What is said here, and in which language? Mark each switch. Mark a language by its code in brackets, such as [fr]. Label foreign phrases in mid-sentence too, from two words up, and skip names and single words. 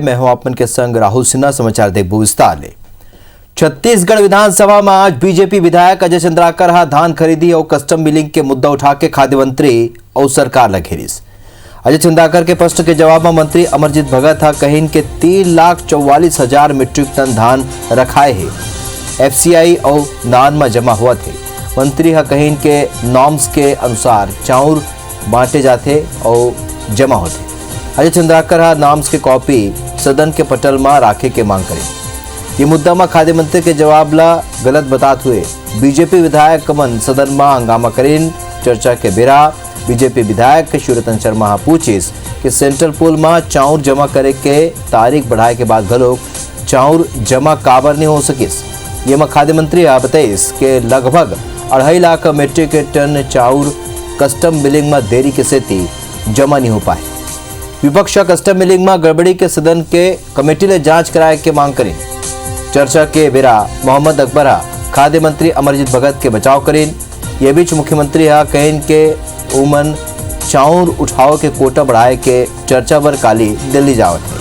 [hne] मैं हूं आप मन के संग राहुल सिन्हा। समाचार देखबो विस्तार ले। छत्तीसगढ़ विधानसभा में आज बीजेपी विधायक अजय चंद्राकर हा धान खरीदी और [en] custom milling [hne] के मुद्दा उठा के खाद्य मंत्री और सरकार ला घेरिस। अजय चंद्राकर के प्रश्न के जवाब में मंत्री अमरजीत भगत हा कहिन के 3,44,000 [en] metric ton [hne] धान रखाए है, एफसीआई और नान में जमा हुआ थे। मंत्री हा कहिन के नॉर्म्स के अनुसार चाउर बांटे जाते और जमा होते। अजय चंद्राकर हा नॉर्म्स के कॉपी सदन के पटल में राखे के मांग करें। ये मुद्दा में खाद्य मंत्री के जवाब ला गलत बताते हुए बीजेपी विधायक मन सदन में हंगामा करें। चर्चा के बेरा बीजेपी विधायक शिवरतन शर्मा पूछिस कि [en] central pool [hne] में चाउर जमा करे के तारीख बढ़ाए के बाद घलोक चाउर जमा काबर नहीं हो सकिस। ये में खाद्य मंत्री बताइस के लगभग 2.5 लाख [en] metric ton [hne] चाउर [en] custom milling [hne] में देरी के सेती जमा नहीं हो पाए। विपक्ष [en] custom milling [hne] में गड़बड़ी के सदन के कमेटी ले जांच कराए के मांग करें। चर्चा के बेरा मोहम्मद अकबर खाद्य मंत्री अमरजीत भगत के बचाव करें। ये बीच मुख्यमंत्री कहें के उमन चाउर उठाव के कोटा बढ़ाए के चर्चा पर काली दिल्ली जावत है।